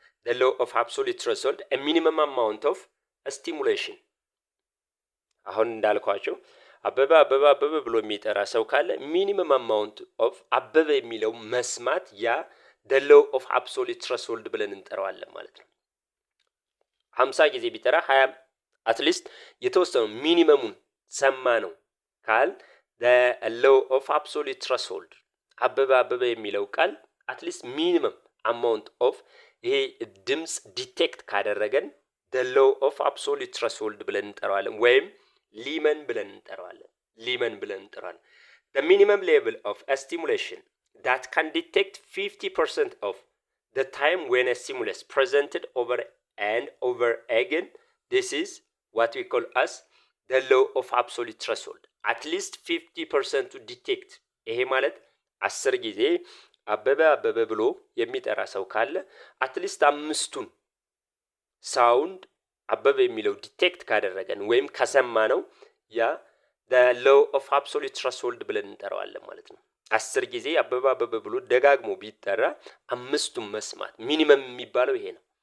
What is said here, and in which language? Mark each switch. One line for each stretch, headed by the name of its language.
English: the law of absolute threshold, a minimum amount of a stimulation.
Amharic: አሁን እንዳልኳቸው አበበ ብሎ የሚጠራ ሰው ካለ
English: ሚኒመም አማውንት ኦፍ
Amharic: አበበ የሚለው መስማት ያ the law of absolute threshold ብለን እንጠራዋለን ማለት ነው። 50 ጊዜ ቢጠራ 20 አትሊስት የተወሰኑ ሚኒመሙን ሰማ ነው ካል the law of absolute threshold አበበ የሚለው ቃል አትሊስት
English: ሚኒመም አማውንት ኦፍ
Amharic: ይሄ ድምጽ ዲቴክት ካደረገን the law of absolute threshold ብለን እንጠራዋለን ወይም ሊመን ብለን እንጠራዋለን።
English: the minimum level of a stimulation that can detect 50% of the time when a stimulus presented over and over again. This is what we call as the law of absolute threshold. At least 50% to detect.
Amharic: ይሄ ማለት 10 ጊዜ አበበ ብሎ የሚጠራ ሰው ካለ አትሊስት አምስቱን ሳውንድ አበበ የሚለው ዲቴክት ካደረገን ወይም ከሰማ ነው ያ the law of absolute threshold ብለን እንጠራዋለን ማለት ነው። 10 ጊዜ አበበ ብሎ ደጋግሞ ቢጠራ አምስቱን መስማት ሚኒመም የሚባለው ይሄ ነው።